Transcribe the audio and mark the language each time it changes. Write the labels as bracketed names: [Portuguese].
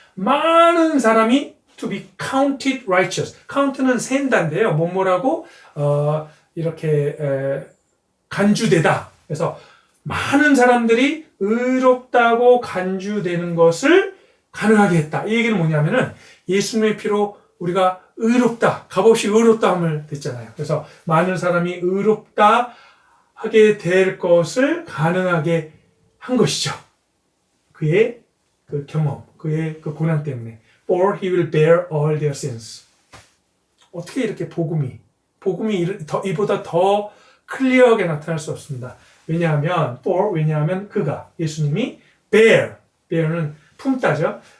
[Korean] 많은 사람이 [English] to be counted righteous. [Korean] count는 센다인데요. 뭐라고 이렇게 간주되다. 그래서 많은 사람들이 의롭다고 간주되는 것을 가능하게 했다. 이 얘기는 뭐냐면은 예수님의 피로 우리가 의롭다, 값없이 의롭다함을 됐잖아요. 그래서 많은 사람이 의롭다 하게 될 것을 가능하게 한 것이죠. 그의 그 경험, 그의 그 고난 때문에. [English] For he will bear all their sins. [Korean] 어떻게 이렇게 복음이 이보다 더 클리어하게 나타날 수 없습니다. 왜냐하면 그가 예수님이 bear는 품다죠.